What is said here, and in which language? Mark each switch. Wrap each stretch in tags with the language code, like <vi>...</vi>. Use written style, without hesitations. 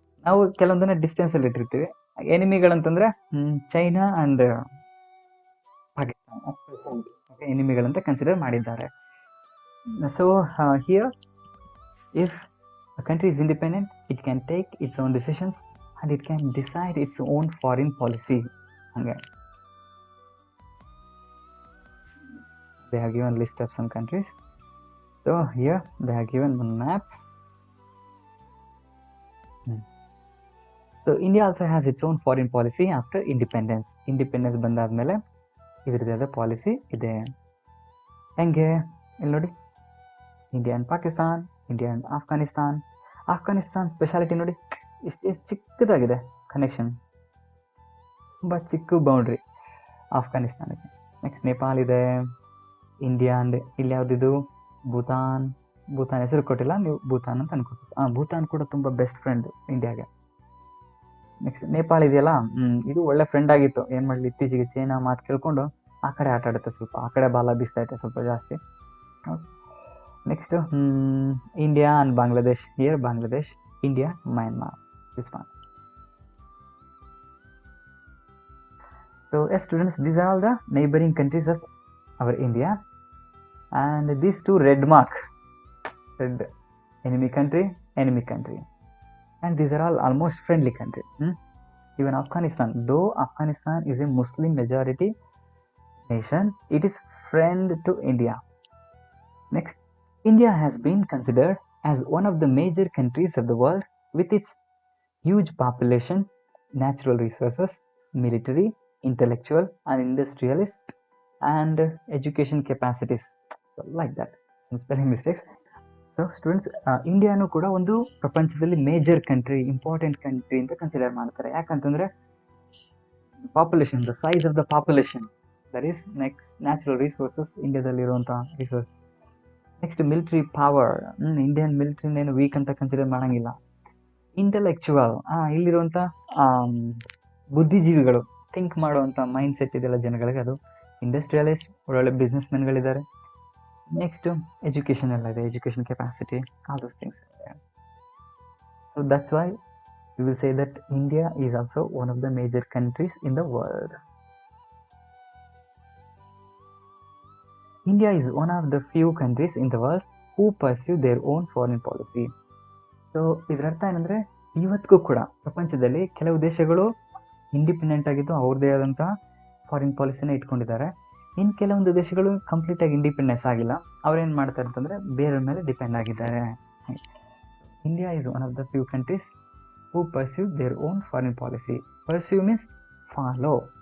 <kn>ನಾವು ಕೆಲವೊಂದನ್ನ ಡಿಸ್ಟೆನ್ಸಲ್ಲಿ ಇಟ್ಟಿರ್ತೀವಿ. ಎನಿಮಿಗಳಂತಂದರೆ China and Pakistan ಎನಿಮಿಗಳಂತ consider ಮಾಡಿದ್ದಾರೆ.</kn> <en>So here, if a country is independent, it can take its own decisions and it can decide its own foreign policy. Okay. They have given list of some countries. So here they have given one map. So India also has its own foreign policy after independence.</en> <kn>Independence ಬಂದಾದ್ಮೇಲೆ ಇದರದೇ policy ಇದೆ. ಹೆಂಗೆ ಇಲ್ಲಿ ನೋಡಿ, India and Pakistan, India and Afghanistan speciality ನೋಡಿ, ಇಷ್ಟು ಚಿಕ್ಕದಾಗಿದೆ connection, ತುಂಬ ಚಿಕ್ಕ ಬೌಂಡ್ರಿ ಆಫ್ಘಾನಿಸ್ತಾನಕ್ಕೆ. ನೆಕ್ಸ್ಟ್ ನೇಪಾಲ್ ಇದೆ, ಇಂಡಿಯಾ ಆ್ಯಂಡ್ ಇಲ್ಲಿ ಯಾವುದಿದು ಭೂತಾನ್ ಹೆಸರು ಕೊಟ್ಟಿಲ್ಲ, ನೀವು ಭೂತಾನ್ ಅಂತ ಅನ್ಕೋಬೇಕು. ಭೂತಾನ್ ಕೂಡ ತುಂಬ ಬೆಸ್ಟ್ ಫ್ರೆಂಡ್ ಇಂಡಿಯಾಗೆ. ನೆಕ್ಸ್ಟ್ ನೇಪಾಳ ಇದೆಯಲ್ಲ, ಇದು ಒಳ್ಳೆ ಫ್ರೆಂಡ್ ಆಗಿತ್ತು. ಏನು ಮಾಡಲಿ, ಇತ್ತೀಚೆಗೆ ಚೈನಾ ಮಾತು ಕೇಳ್ಕೊಂಡು ಆ ಕಡೆ ಆಟ ಆಡುತ್ತೆ, ಸ್ವಲ್ಪ ಆ ಕಡೆ ಬಾಲ ಬೀಸ್ತಾ ಐತೆ ಸ್ವಲ್ಪ ಜಾಸ್ತಿ.</kn> <en>Next India and Bangladesh. Here Bangladesh, India, Myanmar, this one. So yes students, these are all the neighboring countries of our India, and these two red mark, red, enemy country, and these are all almost friendly country. Even Afghanistan, though Afghanistan is a Muslim majority nation, it is friend to India. Next, India has been considered as one of the major countries of the world with its huge population, natural resources, military, intellectual and industrialist and education capacities, like that. Some spelling mistakes.</en> <kn>So students, ಇಂಡಿಯಾನು ಕೂಡ ಒಂದು ಪ್ರಪಂಚದಲ್ಲಿ major country, important country ಅಂತ consider ಮಾಡ್ತಾರೆ.</kn> <en>ಯಾಕಂತಂದರೆ population, the size of the population, that is.</en> <kn>Next natural resources, ಇಂಡಿಯಾದಲ್ಲಿರುವಂಥ resource. Next military power, Indian ಮಿಲಿಟ್ರಿನೇನು weak ಅಂತ consider ಮಾಡೋಂಗಿಲ್ಲ. Intellectual, ಇಲ್ಲಿರುವಂಥ ಬುದ್ಧಿಜೀವಿಗಳು, think ಮಾಡುವಂಥ ಮೈಂಡ್ ಸೆಟ್ ಇದೆಲ್ಲ ಜನಗಳಿಗೆ, ಅದು. ಇಂಡಸ್ಟ್ರಿಯಲಿಸ್ಟ್, ಒಳ್ಳೊಳ್ಳೆ ಬಿಸ್ನೆಸ್ ಮೆನ್ಗಳಿದ್ದಾರೆ. ನೆಕ್ಸ್ಟ್ ಎಜುಕೇಷನ್ ಎಲ್ಲ ಇದೆ, education capacity,</kn> <en>All those things. So that's why you will say that India is also one of the major countries in the world. India is one of the few countries in the world who pursue their own foreign policy.</en> <kn>So ಇದರ ಅರ್ಥ ಏನಂದರೆ, ಇವತ್ತಿಗೂ ಕೂಡ ಪ್ರಪಂಚದಲ್ಲಿ ಕೆಲವು ದೇಶಗಳು independent ಆಗಿದ್ದು ಅವ್ರದ್ದೇ ಆದಂಥ ಫಾರಿನ್ ಪಾಲಿಸಿನ ಇಟ್ಕೊಂಡಿದ್ದಾರೆ. ಇನ್ನು ಕೆಲವೊಂದು ದೇಶಗಳು ಕಂಪ್ಲೀಟಾಗಿ ಇಂಡಿಪೆಂಡೆನ್ಸ್ ಆಗಿಲ್ಲ, ಅವ್ರೇನು ಮಾಡ್ತಾರೆ ಅಂತಂದರೆ ಬೇರೆಯವ್ರ ಮೇಲೆ ಡಿಪೆಂಡ್ ಆಗಿದ್ದಾರೆ.</kn> <en>India is one of the few countries who pursue their own foreign policy. Pursue means follow.</en>